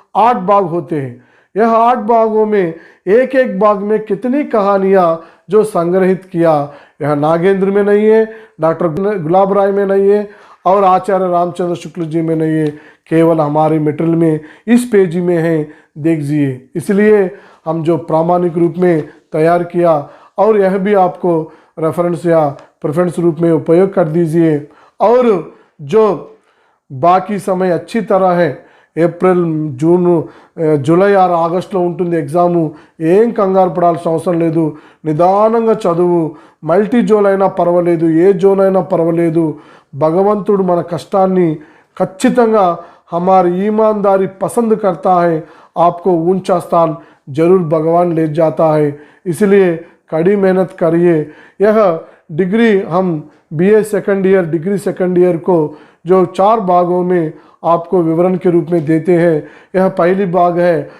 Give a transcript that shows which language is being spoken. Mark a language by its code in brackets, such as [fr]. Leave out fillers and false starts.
[hi] 8 भाग होते हैं. यह 8 भागों में एक भाग में कितनी कहानियाँ जो संग्रहित किया, यह नागेंद्र में नहीं है, डॉक्टर गुलाब राय में नहीं है और आचार्य रामचंद्र शुक्ल जी में नहीं है, केवल हमारे मटेरियल में इस पेज में है, देखिए. इसलिए हम जो प्रामाणिक रूप में तैयार किया और यह भी आपको रेफरेंस या प्रेफरेंस रूप में उपयोग कर दीजिए. और जो बाकी समय अच्छी तरह है, [te] ఏప్రిల్, జూన్, జూలై ఆర్ ఆగస్టులో ఉంటుంది ఎగ్జాము. ఏం కంగారు పడాల్సిన అవసరం లేదు. నిదానంగా చదువు. మల్టీ జోన్ అయినా పర్వాలేదు, ఏ జోన్ అయినా పర్వాలేదు. భగవంతుడు మన కష్టాన్ని ఖచ్చితంగా [hi] हमारी ईमानदारी पसंद करता है, आपको ऊंचा स्थान जरूर भगवान ले जाता है. इसलिए कड़ी मेहनत करिए. यह डिग्री हम BA second year, degree second year को जो 4 भागों में आपको विवरण के रूप में देते हैं, यह पहली भाग है.